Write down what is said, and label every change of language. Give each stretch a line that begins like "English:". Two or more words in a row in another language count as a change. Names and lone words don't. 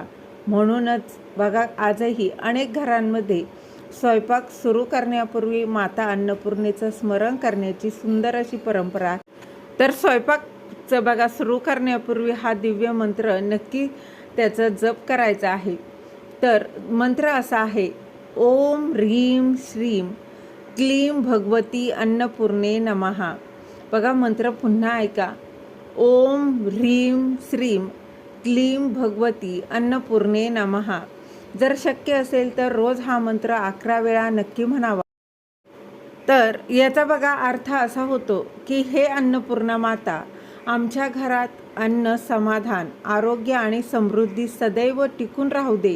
Marathi: म्हणूनच बघा, आजही अनेक घरांमध्ये स्वयंपाक सुरू करण्यापूर्वी माता अन्नपूर्णेचं स्मरण करण्याची सुंदर अशी परंपरा आहे. तर स्वयंपाकचं बघा, सुरू करण्यापूर्वी हा दिव्य मंत्र नक्की त्याचं जप करायचा आहे. तर मंत्र असा आहे,
Sanskrit: ओम ह्रीं श्रीं क्लीं भगवती अन्नपूर्णे नमः.
Marathi: बघा, मंत्र पुन्हा ऐका,
Sanskrit: ओम ह्रीं श्रीं क्लीं भगवती अन्नपूर्णे नमः.
Marathi: जर शक्य असेल तर रोज हा मंत्र 11 वेळा नक्की म्हणावा. तर याचा बघा अर्थ असा होतो की हे अन्नपूर्णा माता, आमच्या घरात अन्न, समाधान, आरोग्य आणि समृद्धी सदैव टिकून राहू दे.